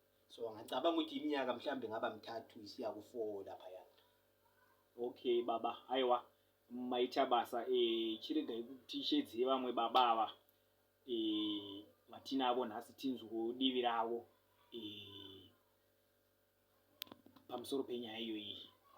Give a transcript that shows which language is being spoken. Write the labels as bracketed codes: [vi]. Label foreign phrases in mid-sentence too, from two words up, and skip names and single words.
[nd] So ngicabanga ukuthi iminyaka mhlambe ngaba m3 isiya ku4 lapha ya. [sn] Okay baba, haiwa maita basa chiregai kuti shedzi vamwe baba ava vatinavo nhasi tinzwo divi ravo pamusoro penyaya iyoyi.